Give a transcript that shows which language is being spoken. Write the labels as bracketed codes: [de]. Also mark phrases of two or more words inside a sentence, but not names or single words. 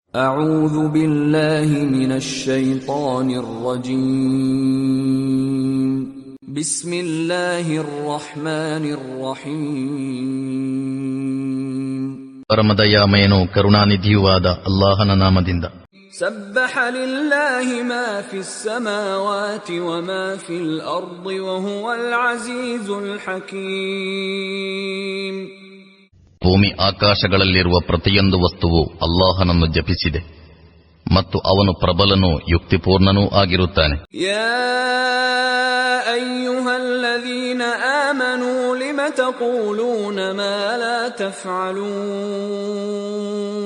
[ar] أعوذ بالله من الشيطان الرجيم بسم الله الرحمن الرحيم [kn] ಪರಮದಯಾಮಯನೂ ಕರುಣಾನಿಧಿಯೂ ಆದ ಅಲ್ಲಾಹನ ನಾಮದಿಂದ. [ar] سبح لله ما في السماوات وما في الأرض وهو العزيز الحكيم. [kn] ಭೂಮಿ ಆಕಾಶಗಳಲ್ಲಿರುವ ಪ್ರತಿಯೊಂದು ವಸ್ತುವು ಅಲ್ಲಾಹನನ್ನು ಜಪಿಸಿದೆ ಮತ್ತು ಅವನು ಪ್ರಬಲನೂ ಯುಕ್ತಿಪೂರ್ಣನೂ ಆಗಿರುತ್ತಾನೆ. [ar] يا أيها الذين آمنوا لم تقولون ما لا تفعلون.